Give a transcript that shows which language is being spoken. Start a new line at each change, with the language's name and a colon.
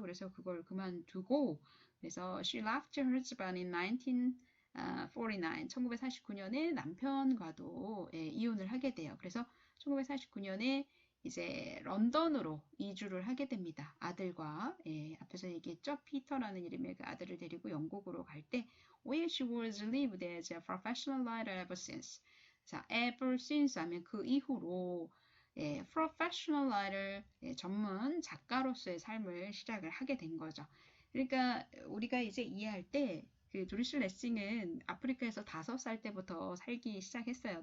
Korean: 그래서 그걸 그만두고, 그래서
English: she left her husband in 1949,
Korean: 1949년에 남편과도 이혼을 하게 돼요. 그래서 1949년에 이제 런던으로 이주를 하게 됩니다. 아들과 앞에서 얘기했죠. 피터라는 이름의 그 아들을 데리고 영국으로 갈 때
English: where she was lived as a professional writer ever since.
Korean: 자, ever since 하면 그 이후로 professional writer, 전문 작가로서의 삶을 시작을 하게 된 거죠. 그러니까 우리가 이제 이해할 때 그 도리스 레싱은 아프리카에서 5살 때부터 살기 시작했어요.